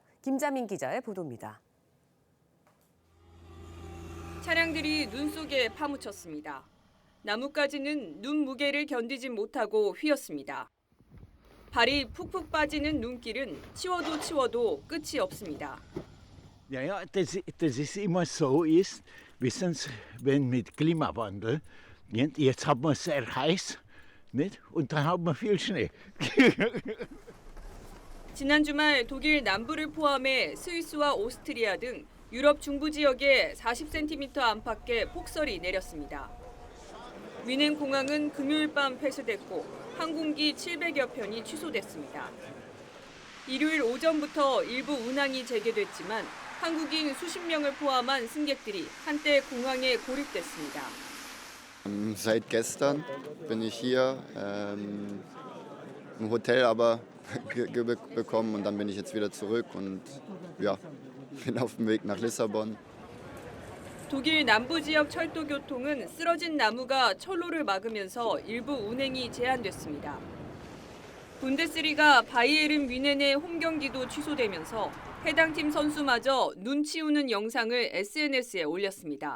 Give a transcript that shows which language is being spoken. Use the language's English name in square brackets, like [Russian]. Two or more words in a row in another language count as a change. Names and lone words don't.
[Korean] 김자민 기자의 보도입니다. 차량들이 눈 속에 파묻혔습니다. 나뭇가지는 눈 무게를 견디지 못하고 휘었습니다. 발이 푹푹 빠지는 눈길은 치워도 끝이 없습니다. [German] Ja, ja, das ist immer so ist, wissen Sie, wenn mit Klimawandel, nicht? Jetzt haben wir es sehr heiß, nicht? Und dann haben wir viel Schnee. [Korean] 지난 주말 독일 남부를 포함해 스위스와 오스트리아 등 유럽 중부 지역에 40cm 안팎의 폭설이 내렸습니다. 뮌헨 공항은 금요일 밤 폐쇄됐고 항공기 700여 편이 취소됐습니다. 일요일 오전부터 일부 운항이 재개됐지만 한국인 수십 명을 포함한 승객들이 한때 공항에 고립됐습니다. [German] Seit gestern bin ich hier im Hotel aber bekommen und dann bin ich jetzt wieder zurück und ja, bin auf dem Weg nach Lissabon. [Korean] 독일 남부 지역 철도 교통은 쓰러진 나무가 철로를 막으면서 일부 운행이 제한됐습니다. 분데스리가 바이에른 뮌헨의 홈 경기도 취소되면서 해당 팀 선수마저 눈 치우는 영상을 SNS에 올렸습니다.